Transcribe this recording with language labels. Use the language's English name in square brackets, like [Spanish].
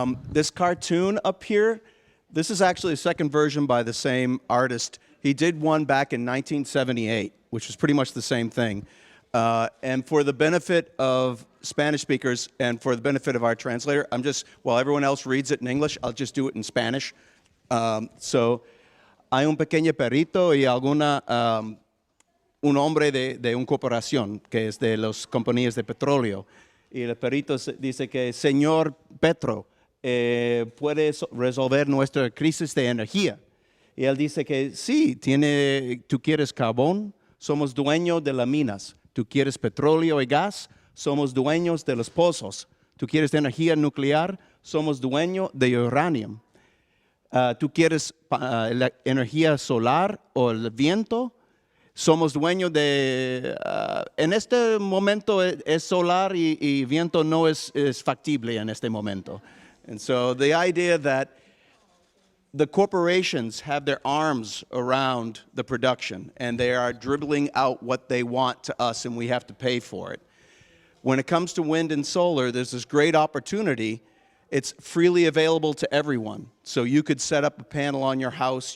[English] This cartoon up here, this is actually a second version by the same artist. He did one back in 1978, which was pretty much the same thing. And for the benefit of Spanish speakers and for the benefit of our translator, while everyone else reads it in English, I'll just do it in Spanish. [Spanish] So, hay un pequeño perrito y un hombre de una corporación que es de las compañías de petróleo. Y el perrito dice que, Señor Petro, ¿puede resolver nuestra crisis de energía? Y él dice que sí, tú quieres carbón, somos dueños de las minas. Tú quieres petróleo y gas, somos dueños de los pozos. Tú quieres energía nuclear, somos dueños de uranio. Tú quieres la energía solar o el viento, somos dueños de... en este momento es solar y viento no es factible en este momento. [English] And so the idea that the corporations have their arms around the production, and they are dribbling out what they want to us, and we have to pay for it. When it comes to wind and solar, there's this great opportunity. It's freely available to everyone. So you could set up a panel on your house.